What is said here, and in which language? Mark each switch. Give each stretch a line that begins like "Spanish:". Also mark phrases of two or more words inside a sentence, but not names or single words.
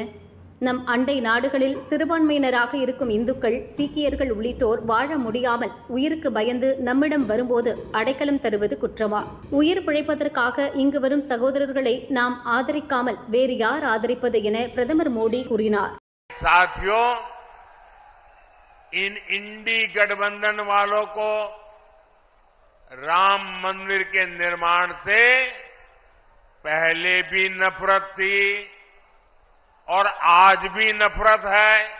Tamil: நம் அண்டை நாடுகளில் சிறுபான்மையினராக இருக்கும் இந்துக்கள், சீக்கியர்கள் உள்ளிட்டோர் வாழ முடியாமல் உயிருக்கு பயந்து நம்மிடம் வரும்போது அடைக்கலம் தருவது குற்றமா? உயிர் பிழைப்பதற்காக இங்கு வரும் சகோதரர்களை நாம் ஆதரிக்காமல் வேறு யார் ஆதரிப்பது என பிரதமர் மோடி கூறினார்.
Hindi: साथियों, इन इंडी गठबंधन वालों को राम मंदिर के निर्माण से पहले भी नफरत थी और आज भी नफरत है.